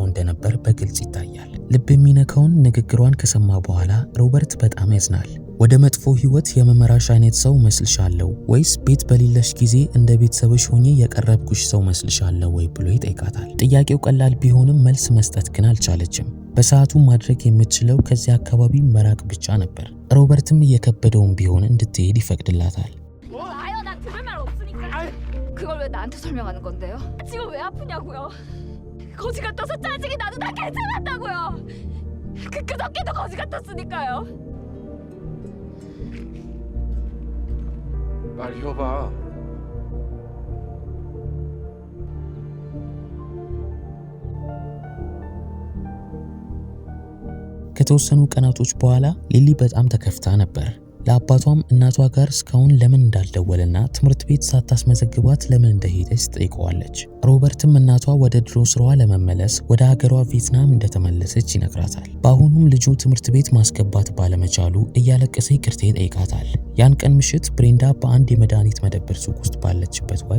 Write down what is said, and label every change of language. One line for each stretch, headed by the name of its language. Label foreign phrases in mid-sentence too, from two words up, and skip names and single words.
Amharic: እንደነበር በግልጽ ይታያል። ልብ የሚነካውን ንግግሯን ከሰማ በኋላ ሮበርት በጣም ያዝናል። ወደ መጥፎ ህይወት የመመራሽ አይነት ሰው መስልሻለሁ ወይስ ቤት በሌለሽ ጊዜ እንደ ቤተሰብሽ ሆኜ የቀረብኩሽ ሰው መስልሻለሁ ወይ ብሎ ይጠይቃታል። ጥያቄው ቀላል ቢሆንም መልስ መስጠት ግን አልቻለችም። በሰዓቱ ማድረግ የምትችለው ከዚያ አካባቢ መራቅ ብቻ ነበር። ሮበርትም እየከበደውም ቢሆን እንድትሄድ ይፈቅድላታል።
Korean: 그걸 왜 나한테 설명하는 건데요? 지금 왜 아프냐고요? 거지 같아서 짜증이 나도 다 괜찮았다고요. 그저께도 거지 같았으니까요. 빨리 해봐.
Amharic: ከተወሰኑ ቀናቶች በኋላ ሊሊ በጣም ተከፍታ ነበር። ለአባቷም እናቷ ጋር እስካሁን ለምን እንዳልደወለና ትምህርት ቤት ሳታስመዘግባት ለምን እንደሄደች ጠይቀዋለች። ሮበርትም እናቷ ወደ ድሮ ስራዋ ለመመለስ ወደ ሀገሯ ቪየትናም እንደተመለሰች ይነግራታል። በአሁኑም ልጁ ትምህርት ቤት ማስገባት ባለመቻሉ እያለቀሰ ይቅርታ ይጠይቃታል። ያን ቀን ምሽት ብሬንዳ በአንድ የመድኃኒት መደብር ሱቅ ውስጥ ባለችበት